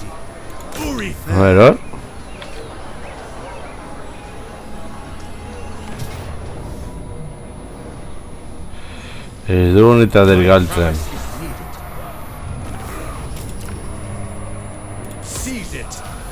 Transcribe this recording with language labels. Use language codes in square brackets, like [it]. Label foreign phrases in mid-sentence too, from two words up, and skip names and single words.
[eu] Uri A ber, hor. Ez du unitaterik galtzen. [en] is needed. Seize it.